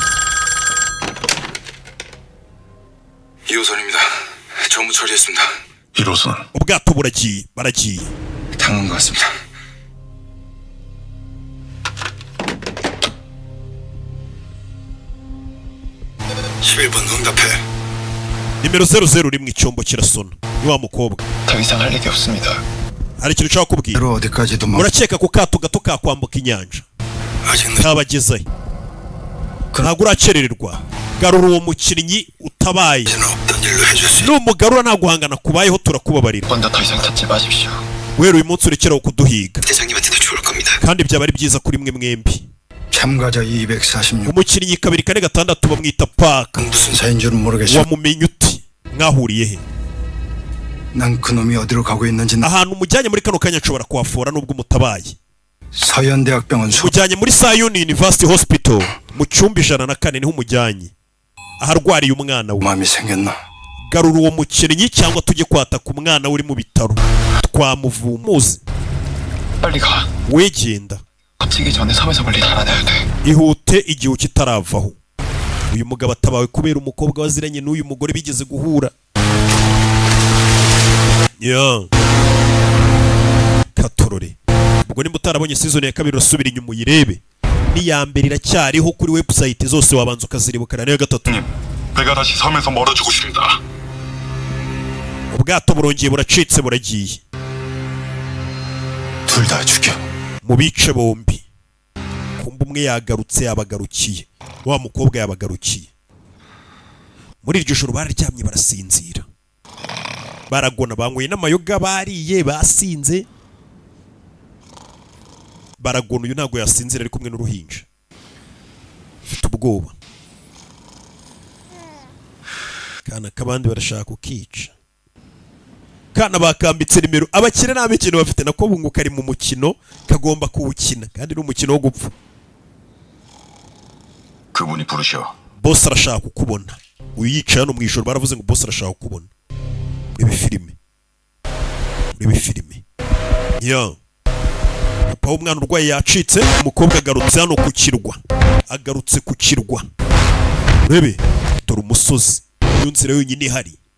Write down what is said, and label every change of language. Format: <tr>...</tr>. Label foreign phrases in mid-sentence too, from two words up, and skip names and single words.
<ko>이호선입니다. 전부 처리했습니다. 1호선</ko> <rw>ubwato baragiye</rw> <ko>당한 것 같습니다.</ko> <rw>nimero 00 uri mu icyombo kirasona. Ni wa mukobwa.</rw> <ko>더 이상 할 얘기 없습니다.</ko> <rw>hari ikintu nshaka kubwira. Murakeka ku kato gato kakwambuka inyanja kabagezayo ntabwo uracerererwa. Garura uwo mukinnyi utabaye numugarura nta guhangana kubayeho turakubabarira. Wera uyu munsi urekeraho kuduhiga kandi byaba ari byiza kuri mwe mwembi. umukinnyi 246 bamwita Paka wamumenye uti mwahuriye he?</rw> <ko>난 그놈이 어디로 가고 있는지</ko> <rw>ahantu mujyanye muri kano kanya nshobora kuhafora nubwo mutabaye.</rw> <ko>서현대학병원</ko> <rw>mujyanye muri Zion University Hospital mu cyumba 104 niho mujyanye aharwariye umwana we.</rw> <ko>마음이 생겼나?</ko> <rw>Garura uwo mukinnyi cyangwa tujye kwataka umwana uri mu bitaro twamuvumuze.</rw> <ko>빨리 가.</ko> <rw>wegenda</rw> <ko>갇히기 전에 섬에서 멀리 달아나야 돼.</ko> <rw>ihute igihe kitaravaho. uyu mugabo atabawe kubera umukobwa waziranye n'uyu mugore bigeze guhura. katorore ubwo nimba utarabonye season ya 2 urasubira inyuma uyirebe. n'iya mbere iracyariho kuri website zose wabanza ukaziribukana niyo 3.</rw> <ko>배가 다시 섬에서 멀어지고 있습니다.</ko> <rw>ubwato burongeye buracitse buragiye.</rw> <ko>둘 다 죽여.</ko> <rw>mu bice bombi. kumba umwe yagarutse yabagarukiye. wa mukobwa yabagarukiye. muri iryo joro bararyamye barasinzira. baragona banyweye n'amayoga bariye basinze. baragona uyu ntago yasinzira ari kumwe n'uruhinja. Ufite ubwoba. Kana kabandi barashaka kukica. Kana bakambitse nimero abakire nta mikino bafite nako bunguka ari mu mukino kagomba kuwukina kandi n'umukino wo gupfa.</rw> <ko>그분이 부르셔.</ko> <rw>Boss arashaka kukubona. Uyu yicaye hano mu ijoro baravuze ngo boss arashaka kukubona. Urebe filime. Papa w'umwana urwaye yacitse umukobwa agarutse hano ku kirwa agarutse ku kirwa. Urebe dore umusozi, iyo nzira yonyine ihari.</rw>